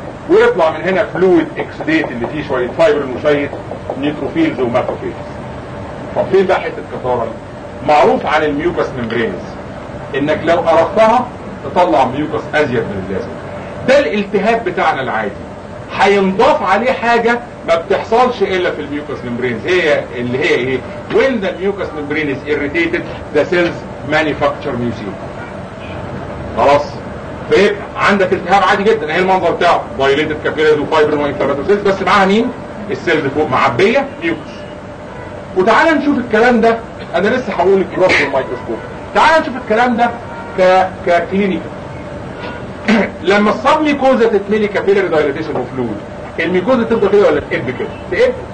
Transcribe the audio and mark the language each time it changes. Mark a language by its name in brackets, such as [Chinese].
[Arabic] ويطلع من هنا فلويد اكسديت اللي فيه شويه فايبر وشويه نيتروفيلز وماكروفيلز طب فين بقى حته كثاره معروف عن الميوكس ممبرينز انك لو قرفتها تطلع ميوكس ازيد من اللازم ده الالتهاب بتاعنا العادي. هينضاف عليه حاجة ما بتحصلش الا في الميوكوس ميمبرينز. هي اللي هي ايه؟ [English] When the mucous membrane is irritated, the cells manufacture mucin. [Arabic] خلاص؟ فيبقى عندك التهاب عادي جدا. ايه المنظر بتاعه؟ [English] violated capillaries [Arabic] و fibrin و infiltrate, بس معها مين؟ السيلز فوق معبية ميوكوس. وتعالى نشوف الكلام ده, انا لسه هقول الكروس والميكروسكوب. تعالى نشوف الكلام ده ككلينيكا. لما الصاب ميكوزة تتملي كابيلاري دايلاتيشن اوف فلويد, الميكوزة تبقى كده ولا تقب كده؟ تقب.